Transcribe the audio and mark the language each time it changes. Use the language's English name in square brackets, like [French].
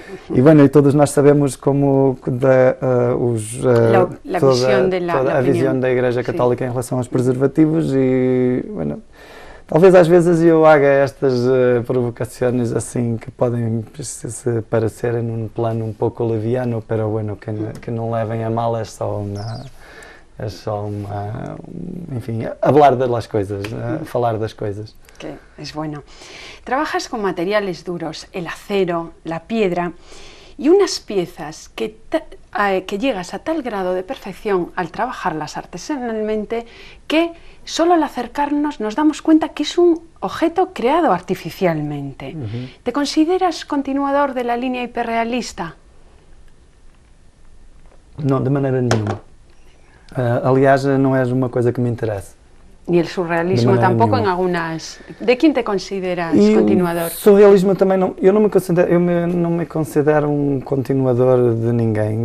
[Portuguese] E bueno, e todos nós sabemos como toda a visão da Igreja Católica em relação aos preservativos e, bueno, talvez às vezes eu haga estas provocações assim que podem se parecerem num plano um pouco leviano, [Spanish] pero bueno, [Portuguese] que não levem a mal, é só uma, enfim, [Spanish] hablar de las [Portuguese] coisas, falar das coisas. [Spanish] Que es bueno. Trabajas con materiales duros, el acero, la piedra, y unas piezas que llegas a tal grado de perfección al trabajarlas artesanalmente que solo al acercarnos nos damos cuenta que es un objeto creado artificialmente. ¿Te consideras continuador de la línea hiperrealista? [Portuguese] No, de maneira nenhuma. Aliás, não é uma coisa que me interessa. [Spanish] Ni el surrealismo tampoco en algunas... ¿De quién te consideras continuador? [Portuguese] O surrealismo também não... Eu não me considero um continuador de ninguém.